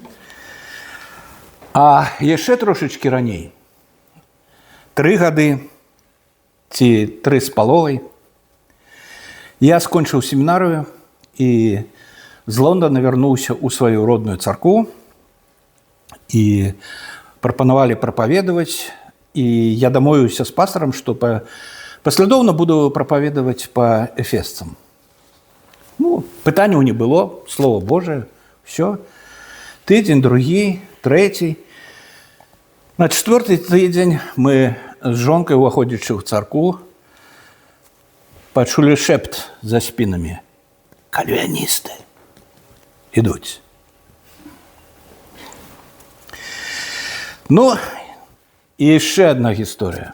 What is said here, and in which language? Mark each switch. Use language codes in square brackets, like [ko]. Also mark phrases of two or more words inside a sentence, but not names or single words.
[be] А яшчэ трошачкі раней, 3 гады ці 3 з паловай, я скончыў семінарыю і з Лондона вярнуўся ў сваю родную царкву і прапанавалі прапаведаваць, і я дамовіўся з пастарам, што паслядоўна буду прапаведаваць па эфесцам. Ну, пытанняў не было, [ru] Слово Божие, все. [be] Тыдзень, другі, трэці. На 4-й тыдзень мы з жонкай, уваходзячы ў царкву, пачулі шэпт за спінамі. Кальвіністы ідуць. Ну, і яшчэ адна гісторыя.